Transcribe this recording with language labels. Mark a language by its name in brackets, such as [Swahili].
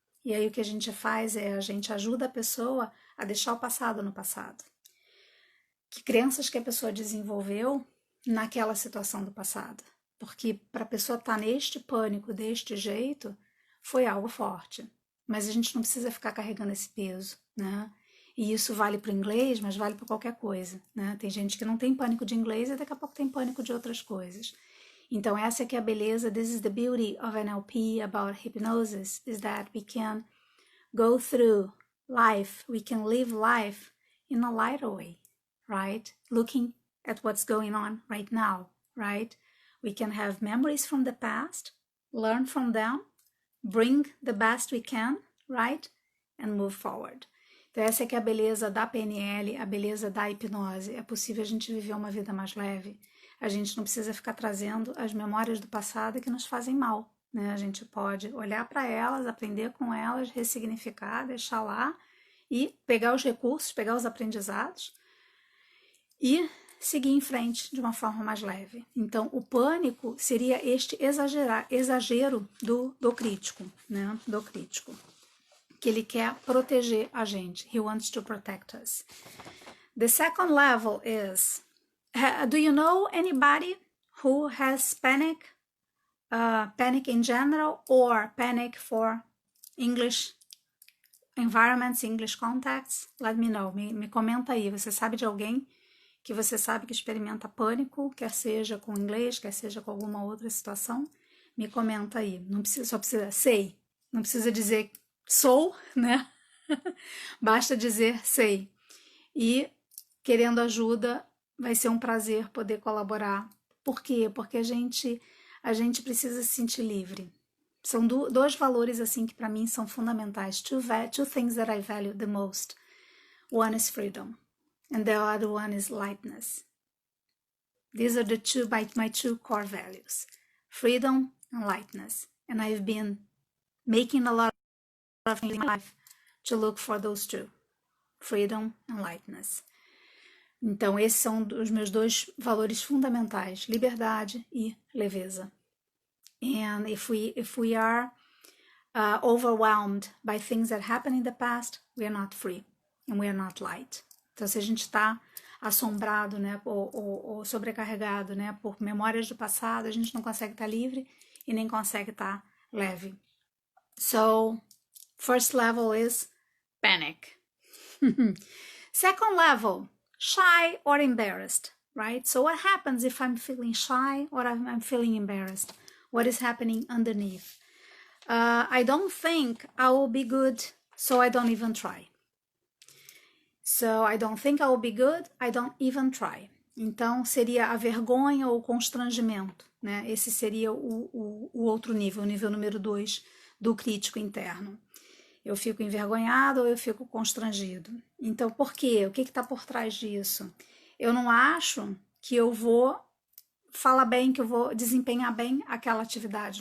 [Portuguese] E aí o que a gente faz a gente ajuda a pessoa a deixar o passado no passado. Que crenças que a pessoa desenvolveu naquela situação do passado. Porque para a pessoa estar neste pânico, deste jeito, foi algo forte. Mas a gente não precisa ficar carregando esse peso, né? E isso vale para o inglês, mas vale para qualquer coisa, né? Tem gente que não tem pânico de inglês e daqui a pouco tem pânico de outras coisas. Então essa é que é a beleza, [English] this is the beauty of NLP about hypnosis, is that we can go through life, we can live life in a lighter way, right? Looking at what's going on right now, right? We can have memories from the past, learn from them, bring the best we can, right? And move forward. [Portuguese] Então essa é que é a beleza da PNL, a beleza da hipnose. É possível a gente viver uma vida mais leve. A gente não precisa ficar trazendo as memórias do passado que nos fazem mal, né? A gente pode olhar para elas, aprender com elas, ressignificar, deixar lá e pegar os recursos, pegar os aprendizados e seguir em frente de uma forma mais leve. Então, o pânico seria este exagero do crítico, né? Do crítico, que ele quer proteger a gente. [English] He wants to protect us. The second level is, do you know anybody who has panic in general or panic for English environments, English contexts? Let me know. [Portuguese] Me comenta aí. Você sabe de alguém que você sabe que experimenta pânico, quer seja com inglês, quer seja com alguma outra situação? Me comenta aí. Não precisa, só precisa sei. Não precisa dizer sou, né? Basta dizer sei. E querendo ajuda, vai ser um prazer poder colaborar. Por quê? Porque a gente precisa se sentir livre. São dois valores assim que para mim são fundamentais. [English] Two things that I value the most. One is freedom, and the other one is lightness. These are my two core values: freedom and lightness. And I've been making a lot of things in my life to look for those two: freedom and lightness. [Portuguese] Então, esses são os meus dois valores fundamentais: liberdade e leveza. [English] And if we are overwhelmed by things that happened in the past, we are not free and we are not light. [Portuguese] Então, se a gente está assombrado, né, ou sobrecarregado, né, por memórias do passado, a gente não consegue estar livre e nem consegue estar leve. [English] So, first level is panic. Second level, shy or embarrassed, right? So what happens if I'm feeling shy or I'm feeling embarrassed? What is happening underneath? I don't think I will be good, so I don't even try. So I don't think I will be good, I don't even try. [Portuguese] Então, seria a vergonha ou o constrangimento, né? Esse seria o outro nível, o nível número 2 do crítico interno. Eu fico envergonhado ou eu fico constrangido. Então, por quê? O que está por trás disso? Eu não acho que eu vou falar bem, que eu vou desempenhar bem aquela atividade.